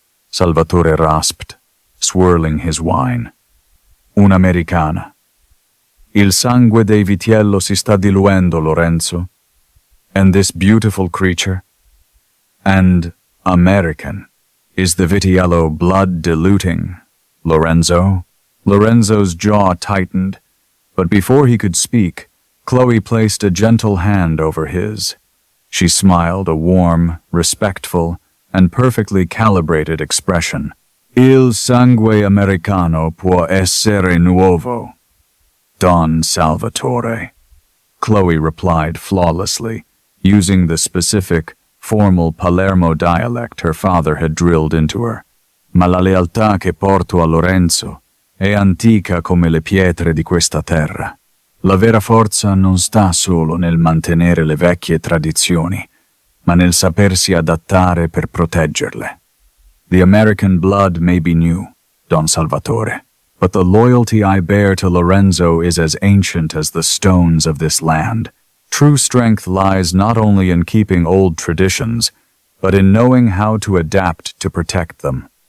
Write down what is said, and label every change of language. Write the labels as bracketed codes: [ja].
[en] Salvatore rasped, swirling his wine. [it] "Un'americana. Il sangue dei Vitiello si sta diluendo, Lorenzo. [en] And this beautiful creature? And American. Is the Vitiello blood diluting, Lorenzo?" Lorenzo's jaw tightened, but before he could speak, Chloe placed a gentle hand over his. She smiled a warm, respectful, and perfectly calibrated expression. [it] "Il sangue americano può essere nuovo, Don Salvatore," [en] Chloe replied flawlessly, using the specific, formal Palermo dialect her father had drilled into her. [it] "Ma la lealtà che porto a Lorenzo è antica come le pietre di questa terra. La vera forza non sta solo nel mantenere le vecchie tradizioni, ma nel sapersi adattare per proteggerle. [en] The American blood may be new, Don Salvatore, but the loyalty I bear to Lorenzo is as ancient as the stones of this land. True strength lies not only in keeping old traditions, but in knowing how to adapt to protect them."